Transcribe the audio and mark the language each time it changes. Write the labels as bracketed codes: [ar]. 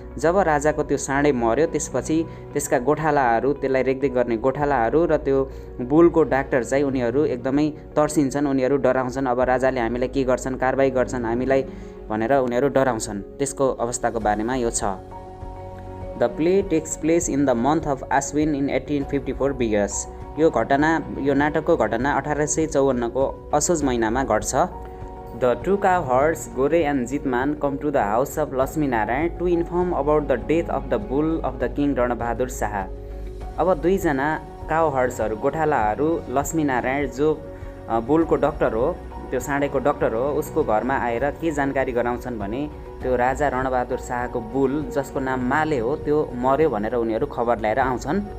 [ne] जब राजाको त्यो साँडे मर्यो त्यसपछि त्यसका गोठालाहरू, त्यसलाई रेखदेख गर्ने गोठालाहरू र त्यो बुलको डाक्टर चाहिँ उनीहरू एकदमै तर्सिन्छन्, उनीहरू डराउँछन्। अब राजाले हामीलाई के गर्छन्, कारबाही गर्छन् हामीलाई भनेर उनीहरू डराउँछन्। त्यसको अवस्थाको बारेमा यो छ। [en] The play takes place in the month of Ashwin in 1854 BS। [ne] यो घटना, यो नाटकको घटना 1854 को असोज महिनामा घट्छ। [en] The two cow herds Gore and Jitman come to the house of Lakshmi Narayan to inform about the death of the bull of the king Ranbahadur Shah. [ne] अब 2जना काउ हर्ड्सहरू, गोठालाहरू लक्ष्मी नारायण जो बुलको डक्टर हो, त्यो साँडेको डक्टर हो, उसको घरमा आएर के जानकारी गराउँछन् भने त्यो राजा रणबहादुर शाहको बुल जसको नाम माले हो त्यो मर्यो भनेर उनीहरू खबर ल्याएर आउँछन्।